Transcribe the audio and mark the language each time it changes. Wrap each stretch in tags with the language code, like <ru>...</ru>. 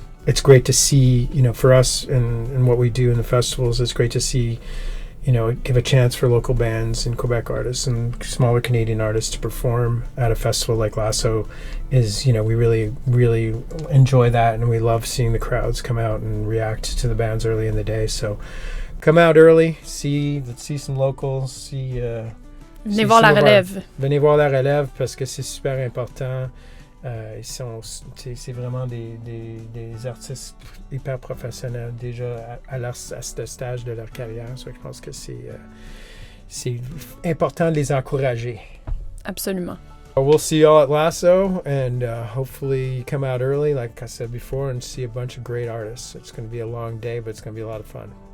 <en>It's great to see, you know, for us and what we do in the festivals, it's great to see, you know, give a chance for local bands and Quebec artists and smaller Canadian artists to perform at a festival like Lasso. Is, you know, we really, really enjoy that, and we love seeing the crowds come out and react to the bands early in the day. So come out early, let's see some locals,</en> <fr>Venez voir la relève. Venez voir la relève parce que c'est super important. C'est vraiment des artistes hyper professionnels déjà à ce stage de leur carrière. So, je pense que c'est important de les encourager. Absolument.</fr> <en>We'll see y'all at Lasso, and hopefully you come out early, like I said before, and see a bunch of great artists. It's going to be a long day, but it's going to be a lot of fun.</en>